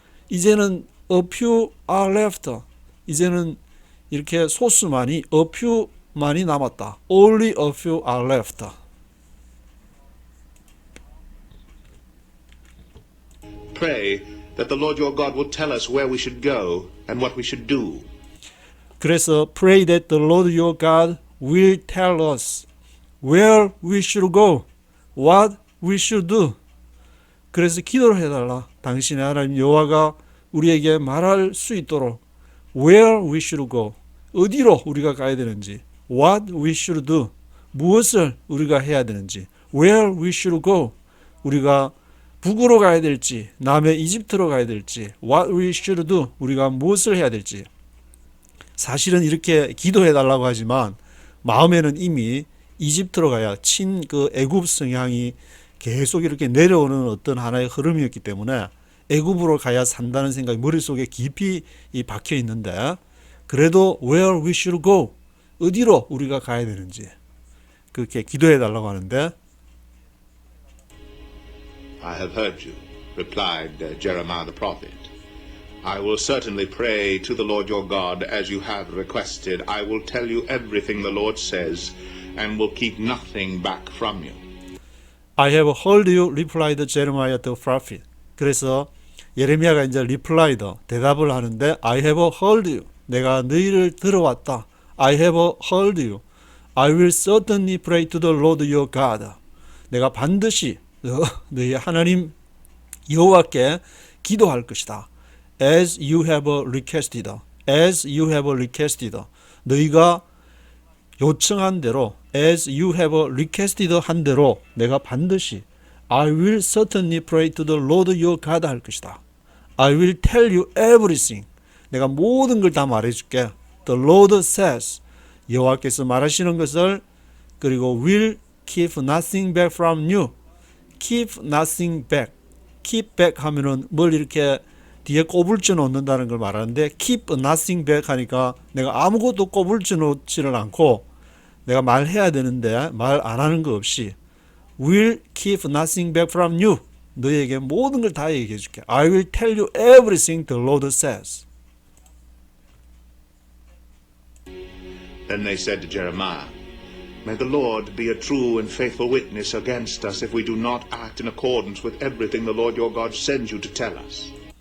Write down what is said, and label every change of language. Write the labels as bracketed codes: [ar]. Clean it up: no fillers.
[ko] 이제는 [en] a few are left. [ko] 이제는 이렇게 소수만이 [en] a few만이 [ko] 남았다. [en] Only a few are left. Pray that the Lord your God will tell us where we should go and what we should do. [ko] 그래서 [en] pray that the Lord your God will tell us where we should go, what we should do. [ko] 그래서 기도를 해달라. 당신의 하나님 여호와가 우리에게 말할 수 있도록 [en] where we should go, [ko] 어디로 우리가 가야 되는지, [en] what we should do, [ko] 무엇을 우리가 해야 되는지, where we should go, 우리가 북으로 가야 될지, 남의 이집트로 가야 될지, what we should do, 우리가 무엇을 해야 될지. 사실은 이렇게 기도해 달라고 하지만 마음에는 이미 이집트로 가야 그 애굽 성향이 계속 이렇게 내려오는 어떤 하나의 흐름이었기 때문에 애굽으로 가야 산다는 생각이 머릿속에 깊이 박혀 있는데, 그래도 [en] where we should go, [ko] 어디로 우리가 가야 되는지 그렇게 기도해 달라고 하는데, [en] I have heard you, replied Jeremiah the prophet. I will certainly pray to the Lord your God as you have requested. I will tell you everything the Lord says and will keep nothing back from you. I have heard you, replied Jeremiah the prophet. [ko] 그래서 예레미야가 이제 replied, 대답을 하는데 [en] I have heard you, [ko] 내가 너희를 들어왔다. [en] I have heard you. I will certainly pray to the Lord your God. [ko] 내가 반드시 너희 하나님 여호와께 기도할 것이다. [en] As you have requested. As you have requested. [ko] 너희가 요청한 대로, [en] as you have requested [ko] 한 대로 내가 반드시 [en] I will certainly pray to the Lord your God [ko] 할 것이다. [en] I will tell you everything. [ko] 내가 모든 걸 다 말해줄게. [en] The Lord says, [ko] 여호와께서 말하시는 것을, 그리고 [en] will keep nothing back from you. Keep nothing back. Keep back [ko] 하면은 뭘 이렇게 뒤에 꼬불지 놓는다는 걸 말하는데 [en] keep nothing back [ko] 하니까 내가 아무것도 꼬불지 놓지를 않고 내가 말해야 되는데 말 안 하는 거 없이 [en] will keep nothing back from you. [ko] 너에게 모든 걸 다 얘기해 줄게. [en] I will tell you everything the Lord says. Then they said to Jeremiah, May the Lord be a true and faithful witness against us if we do not act in accordance with everything the Lord your God sends you to tell us.